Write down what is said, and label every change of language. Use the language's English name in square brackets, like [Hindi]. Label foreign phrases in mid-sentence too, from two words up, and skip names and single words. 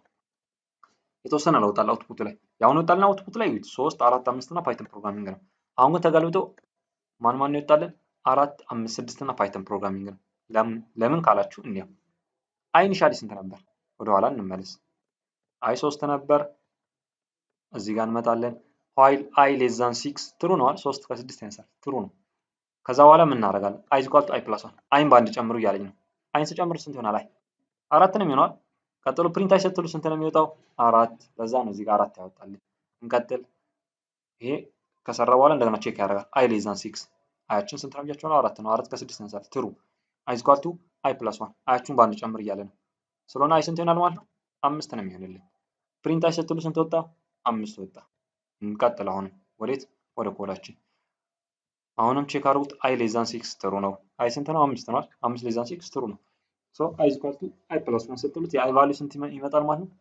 [Amharic] የተወሰነ ለውጥ አለ አውትፑት ላይ። ያሁን ወጣልና አውትፑት ላይ 3 4 5 እና [English] Python programming [Amharic] ነው። አሁን ግን ተገልብጦ ማን ነው ይወጣልን? 4 5 6 እና ፓይተን ፕሮግራሚንግ ነው። ለምን ካላችሁ እንየው። አይ ኢኒሻሊ ስንት ነበር? ወደኋላ እንመለስ። አይ 3 ነበር። እዚህ ጋር እንመጣለን። [English] while i less than 6 [Amharic] ትሩ ነው አይደል? 3 ከ6 ያንሳል ትሩ ነው። ከዛ በኋላ ምን እናደርጋለን? [English] i equal to i plus 1 [Amharic] አይን በአንድ ጨምሩ እያለኝ ነው። አይን ስጨምር ስንት ይሆናል? አይ 4 ነው የሚሆነው። ቀጥሎ [English] print i [Amharic] ስትሉ ስንት ነው የሚወጣው? 4። ለዛ ነው እዚህ ጋር 4 ያወጣልኝ። እንቀጥል። ይሄ ከሰራ በኋላ እንደገና ቼክ ያደርጋል። [English] i less than 6 [Amharic] አያችን ስንት ነው ብያችኋለሁ? 4 ነው። 4 ከ6 ያንሳል ትሩ። [English] i equal to i plus 1 [Amharic] አያችሁን በአንድ ጨምር እያለ ነው። ስለሆነ አይ ስንት ይሆናል ማለት ነው? 5 ነው የሚሆንልኝ። [English] print i [Amharic] ስትሉ ስንት ወጣ? 5 ወጣ። እንቀጥል። አሁንም ወዴት? ወደ ኮዳችን። አሁንም ቼክ አድርጉት። [English] i less than 6 [Amharic] ትሩ ነው። አይ ስንት ነው? 5 ነው። 5 [English] less than 6 [Amharic] ትሩ ነው። [English] so i equal to i plus 1 [Amharic] ስትሉት የአይ ቫልዩ ስንት ይመጣል ማለት ነው?